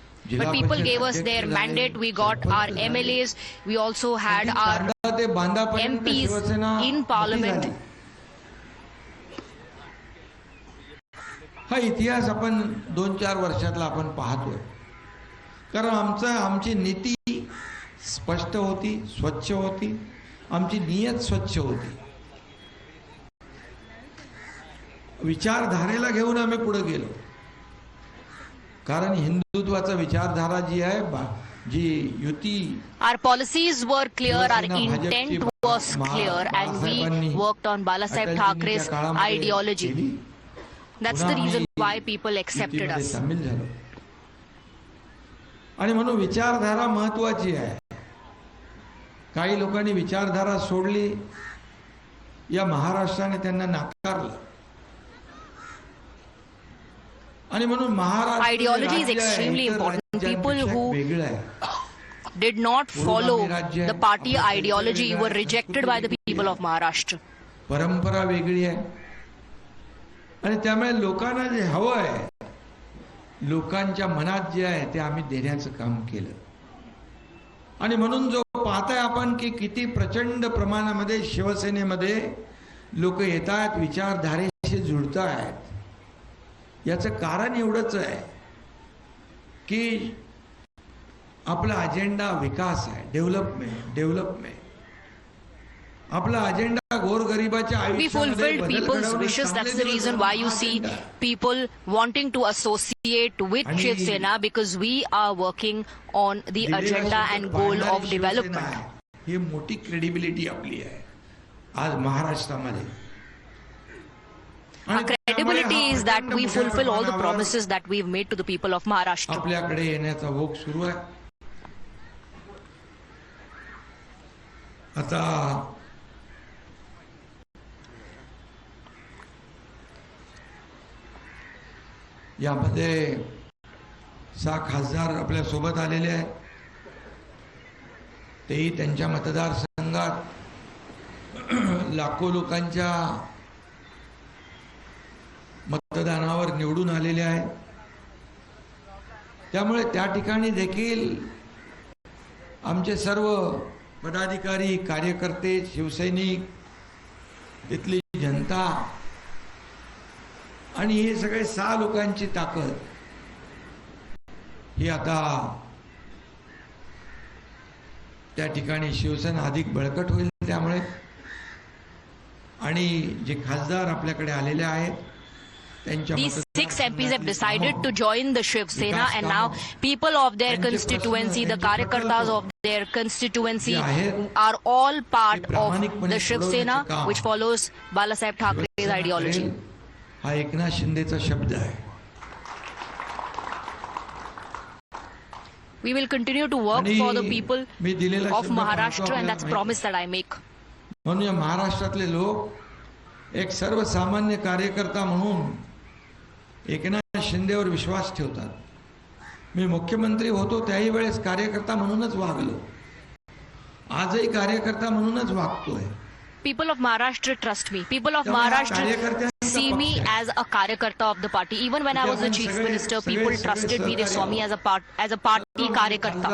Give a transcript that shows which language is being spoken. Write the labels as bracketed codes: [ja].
[en] But people gave us their mandate. We got our MLAs. We also had our MPs in parliament. [mr] हा इतिहास आपण 2-4 वर्षातला आपण पाहतोय, कारण आमची नीती स्पष्ट होती, स्वच्छ होती, आमची नियत स्वच्छ होती. विचारधारेला घेऊन आम्ही पुढे गेलो, कारण हिंदुत्वाचा विचारधारा जी आहे, जी युती, [en] our policies were clear, our intent was clear, and we worked on Balasaheb Thackeray's ideology. That's the reason why people accepted us. [mr] आणि म्हणून विचारधारा महत्वाची आहे. काही लोकांनी विचारधारा सोडली, या महाराष्ट्राने त्यांना नाकारलं, आणि म्हणून Maharashtra [en] ideology is extremely important. People who did not follow the party ideology were rejected by the people of Maharashtra. [mr] परंपरा वेगळी आहे, आणि त्यामुळे लोकांना जे हवं आहे, लोकांच्या मनात जे आहे ते आम्ही देण्याचं काम केलं. आणि म्हणून जो पाहताय आपण की किती प्रचंड प्रमाणामध्ये शिवसेनेमध्ये लोक येतात, विचारधारेशी जुळतायत, याचं कारण एवढंच आहे की आपला अजेंडा विकास आहे, डेव्हलपमेंट. आपला agenda गोरगरिबाच्या [en] We fulfilled people's wishes. That's the reason why you see people wanting to associate with Shiv Sena, because we are working on the agenda and goal of development. [mr] ही मोठी credibility आपली आहे आज महाराष्ट्रामध्ये. [en] Our credibility is that we fulfill all the promises that we've made to the people of Maharashtra. [mr] आपल्याकडे येण्याचा ओघ सुरू आहे. आता यामध्ये 6 खासदार आपल्या सोबत आलेले आहेत. तेही त्यांच्या मतदारसंघात लाखो लोकांच्या मतदानावर निवडून आलेले आहेत. त्यामुळे त्या ठिकाणी देखील आमचे सर्व पदाधिकारी, कार्यकर्ते, शिवसैनिक, तिथली जनता आणि हे सगळे 6 लोकांची ताकद ही आता त्या ठिकाणी शिवसेना अधिक बळकट होईल. त्यामुळे आणि जे खासदार आपल्याकडे आलेले आहेत, [en] these 6 MPs have decided to join the Shiv Sena, and now people of their constituency, the Karyakartas of their constituency, are all part of the Shiv Sena, which follows Balasaheb Thackeray's ideology. [mr] हा एकनाथ शिंदेचा शब्द आहे. [en] We will continue to work for the people of Maharashtra, and that's a promise that I make. [mr] म्हणून या महाराष्ट्रातले लोक एक सर्वसामान्य कार्यकर्ता म्हणून एकनाथ शिंदेवर विश्वास ठेवतात. मी मुख्यमंत्री होतो त्याही वेळेस कार्यकर्ता म्हणूनच वागलो, आजही कार्यकर्ता म्हणूनच वागतोय. [en] People of Maharashtra trust me. People of Maharashtra see me as a karyakarta of the party. Even when I was the chief minister, people trusted me. They saw me as a party karyakarta.